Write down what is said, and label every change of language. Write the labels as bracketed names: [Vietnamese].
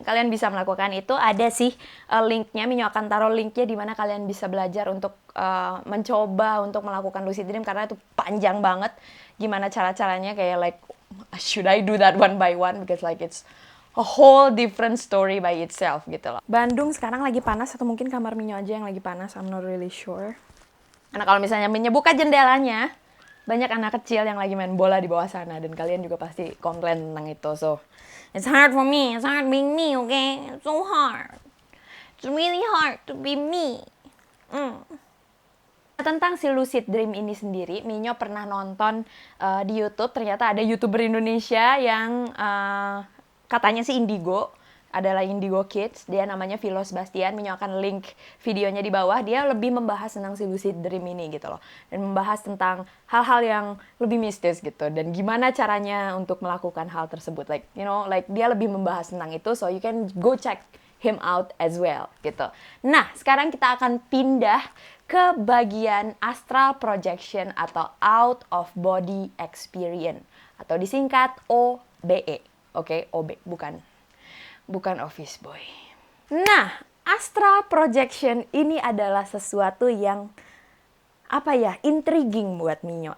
[Indonesian] Kalian bisa melakukan itu. Ada sih linknya, Minyo akan taruh linknya di mana kalian bisa belajar untuk mencoba untuk melakukan lucid dream karena itu panjang banget. Gimana cara-caranya, kayak [English] like should I do that one by one because like it's a whole different story by itself [Indonesian] gitu loh. Bandung sekarang lagi panas atau mungkin kamar Minyo aja yang lagi panas, [English] I'm not really sure. [Indonesian] Karena kalau misalnya Minyo buka jendelanya, banyak anak kecil yang lagi main bola di bawah sana dan kalian juga pasti komplain tentang itu. [English] So, it's hard for me, it's hard being me, okay? It's so hard. It's really hard to be me. [Indonesian] Tentang si lucid dream ini sendiri, Minyo pernah nonton di YouTube. Ternyata ada YouTuber Indonesia yang katanya sih Indigo, adalah Indigo Kids. Dia namanya Vilo Sebastian. Minyo akan link videonya di bawah. Dia lebih membahas tentang si lucid dream ini gitu loh. Dan membahas tentang hal-hal yang lebih mistis gitu. Dan gimana caranya untuk melakukan hal tersebut. [English] Like, you know, like [Indonesian] dia lebih membahas tentang itu. [English] So you can go check him out as well [Indonesian] gitu. Nah, sekarang kita akan pindah ke bagian astral projection atau out of body experience atau disingkat OBE. Oke, OB, bukan office boy. Nah, astral projection ini adalah sesuatu yang intriguing buat Minyo.